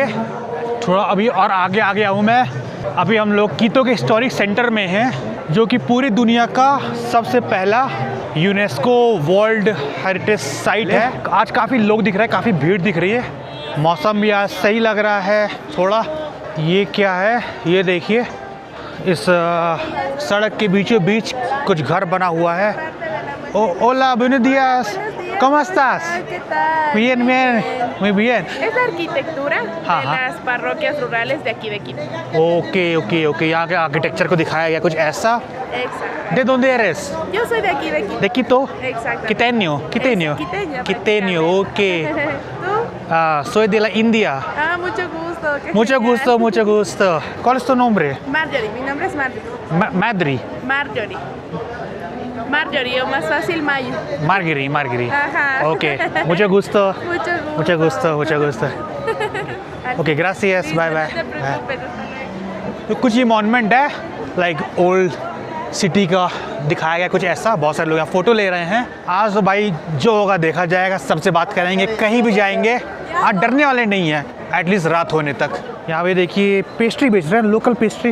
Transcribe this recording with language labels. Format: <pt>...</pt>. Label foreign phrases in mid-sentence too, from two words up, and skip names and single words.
<hi>थोड़ा अभी और आगे आ गया हूँ मैं। अभी हम लोग कीतो के</hi> <en>historic center</en> <hi>में हैं, जो कि पूरी दुनिया का सबसे पहला</hi> <en>UNESCO World Heritage Site</en> <hi>है। आज काफ़ी लोग दिख रहे हैं, काफ़ी भीड़ दिख रही है। मौसम भी आज सही लग रहा है थोड़ा। ये क्या है, ये देखिए, इस सड़क के बीचों बीच कुछ घर बना हुआ है।</hi> <es>Hola, buenos días. ¿Cómo estás? ¿Qué tal? Bien, bien, muy bien. Es la arquitectura</es> <hi>हाँ,</hi> <es>de</es> <hi>हाँ।</hi> <es>las parroquias rurales de aquí de Quito.</es> <en>ok ok ok,</en> <hi>यहाँ के आर्किटेक्चर को दिखाया गया कुछ ऐसा।</hi> <es>Exacto. ¿De dónde eres? Yo soy de aquí de Quito. ¿De Quito? Exacto. Quiteño, quiteño. Quiteña. Quiteño, ok. ¿Tú? Soy de la India. Mucho gusto. qué Mucho genial. gusto, mucho gusto. ¿Cuál es tu nombre? Marjorie, mi nombre es Marjorie. Madri. Marjorie. Marjorie, o más fácil Mayo. Margiri, Margiri. Ajá. Ok, mucho gusto. Mucho gusto. Mucho gusto, mucho gusto. Ok, gracias. Listo,</es> <en>Bye, bye.</en> <es>No te preocupes, hasta luego.</es> <hi>तो कुछ ये मॉन्यूमेंट है,</hi> <en>like old city</en> <hi>का दिखाया गया कुछ ऐसा। बहुत सारे लोग यहाँ फ़ोटो ले रहे हैं। आज तो भाई जो होगा देखा जाएगा, सबसे बात करेंगे, कहीं भी जाएंगे। आज डरने वाले नहीं हैं, एटलीस्ट रात होने तक। यहाँ पे देखिए पेस्ट्री बेच रहे हैं,</hi> <en>local pastry.</en>